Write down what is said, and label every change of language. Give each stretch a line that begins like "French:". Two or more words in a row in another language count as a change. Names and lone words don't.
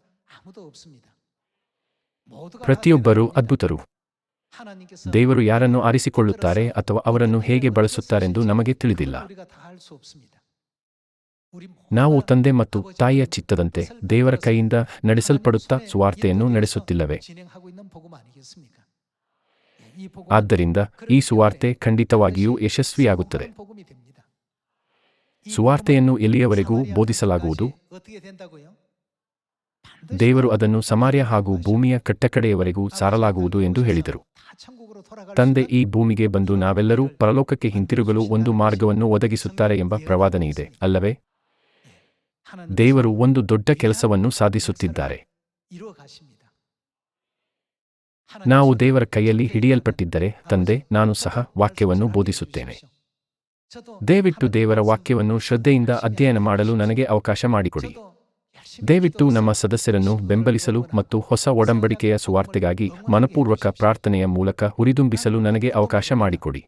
Kannada: ಪ್ರತಿಯೊಬ್ಬರೂ ಅದ್ಭುತರು. ದೇವರು ಯಾರನ್ನು ಆರಿಸಿಕೊಳ್ಳುತ್ತಾರೆ ಅಥವಾ ಅವರನ್ನು ಹೇಗೆ ಬಳಸುತ್ತಾರೆಂದು ನಮಗೆ ತಿಳಿದಿಲ್ಲ.
Korean: 우리
Kannada: ನಾವು
Korean: 모두가
Kannada: ತಂದೆ ಮತ್ತು
Korean: 아버지
Kannada: ತಾಯಿಯ ಚಿತ್ತದಂತೆ
Korean: 뜻을
Kannada: ದೇವರ
Korean: 따라서
Kannada: ಕೈಯಿಂದ ನಡೆಸಲ್ಪಡುತ್ತಾ
Korean: 하나님 손에
Kannada: ಸುವಾರ್ತೆಯನ್ನು
Korean: 인도해서
Kannada: ನಡೆಸುತ್ತಿಲ್ಲವೇ?
Korean: 진행하고 있는 복음 아니겠습니까? 이 복음은
Kannada: ಆದ್ದರಿಂದ ಈ
Korean: 그렇기
Kannada: ಸುವಾರ್ತೆ
Korean: 때문에
Kannada: ಖಂಡಿತವಾಗಿಯೂ
Korean: 반드시
Kannada: ಯಶಸ್ವಿಯಾಗುತ್ತದೆ.
Korean: 성공하는 복음이 됩니다. 이
Kannada: ಸುವಾರ್ತೆಯನ್ನು
Korean: 복음은
Kannada: ಎಲ್ಲಿಯವರೆಗೂ
Korean: 사마리아
Kannada: ಬೋಧಿಸಲಾಗುವುದು?
Korean: 끝까지 어떻게 된다고요? 반드시
Kannada: ದೇವರು ಅದನ್ನು ಸಮಾರ್ಯ ಹಾಗೂ
Korean: 하시고
Kannada: ಭೂಮಿಯ ಕಟ್ಟಕಡೆಯವರೆಗೂ ಸಾರಲಾಗುವುದು ಎಂದು ಹೇಳಿದರು.
Korean: 다 천국으로 돌아갈
Kannada: ತಂದೆ
Korean: 수
Kannada: ಈ
Korean: 있는
Kannada: ಭೂಮಿಗೆ ಬಂದು ನಾವೆಲ್ಲರೂ ಪರಲೋಕಕ್ಕೆ ಹಿಂತಿರುಗಲು ಒಂದು ಮಾರ್ಗವನ್ನು ಒದಗಿಸುತ್ತಾರೆ ಎಂಬ ಪ್ರವಾದನೆ ಇದೆ ಅಲ್ಲವೇ?
Korean: 하나님께서
Kannada: ದೇವರು ಒಂದು ದೊಡ್ಡ ಕೆಲಸವನ್ನು ಸಾಧಿಸುತ್ತಿದ್ದಾರೆ.
Korean: 이루어 가십니다.
Kannada: ನಾವು ದೇವರ ಕೈಯಲ್ಲಿ ಹಿಡಿಯಲ್ಪಟ್ಟಿದ್ದರೆ ತಂದೆ, ನಾನು ಸಹ ವಾಕ್ಯವನ್ನು ಬೋಧಿಸುತ್ತೇನೆ. ದಯವಿಟ್ಟು ದೇವರ ವಾಕ್ಯವನ್ನು ಶ್ರದ್ಧೆಯಿಂದ ಅಧ್ಯಯನ ಮಾಡಲು ನನಗೆ ಅವಕಾಶ ಮಾಡಿಕೊಡಿ. ದಯವಿಟ್ಟು ನಮ್ಮ ಸದಸ್ಯರನ್ನು ಬೆಂಬಲಿಸಲು ಮತ್ತು ಹೊಸ ಒಡಂಬಡಿಕೆಯ ಸುವಾರ್ತೆಗಾಗಿ ಮನಪೂರ್ವಕ ಪ್ರಾರ್ಥನೆಯ ಮೂಲಕ ಹುರಿದುಂಬಿಸಲು ನನಗೆ ಅವಕಾಶ ಮಾಡಿಕೊಡಿ.